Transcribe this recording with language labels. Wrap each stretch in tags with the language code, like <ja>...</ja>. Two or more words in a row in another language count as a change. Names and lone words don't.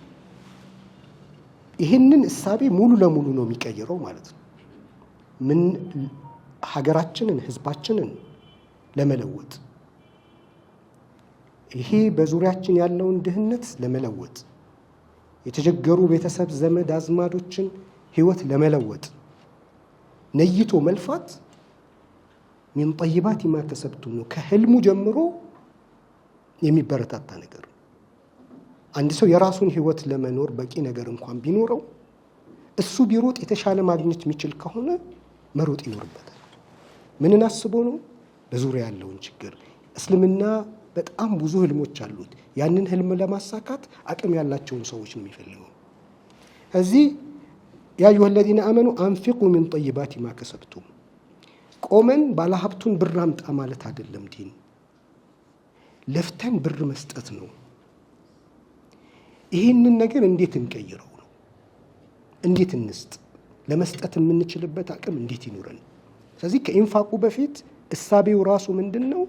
<am>ይህንን እሳቤ ሙሉ ለሙሉ ነው የሚቀይረው ማለት ነው። ምን ሀገራችንን ህዝባችንን ለመለወጥ ይሄ በዙሪያችን ያለውን ድህነት ለመለወጥ የተቸገሩ ቤተሰብ ዘመድ አዝማዶችን ህይወት ለመለወጥ ነይቶ መልፋት</am> <ar>من طيبات ما كسبتم</ar> <am>ነው ከህልሙ ጀምሮ የሚበረታታ ነገር። አንድ ሰው የራሱን ህይወት ለመኖር በቂ ነገር እንኳን ቢኖረው እሱ ቢሮጥ የተሻለ ማግኘት የሚችል ከሆነ መሮጥ ይኖርበታል። ምንን አስቦ ነው? በዙሪያ ያለውን ችግር። እስልምና በጣም ብዙ ህልሞች አሉት። ያንን ህልም ለማሳካት አቅም ያላቸውን ሰዎች ነው የሚፈልገው። እዚህ</am> <ar>يا أيها الذين آمنوا أنفقوا من طيبات ما كسبتم</ar> <am>ቆመን ባለሀብቱን ብር አምጣ ማለት አይደለም። ዲን ለፍተን ብር መስጠት ነው። ይህንን ነገር እንዴት እንቀይረው ነው? እንዴት እንስጥ? ለመስጠት የምንችልበት አቅም እንዴት ይኖረን? ስለዚህ ከኢንፋቁ በፊት እሳቤው ራሱ ምንድነው?</am>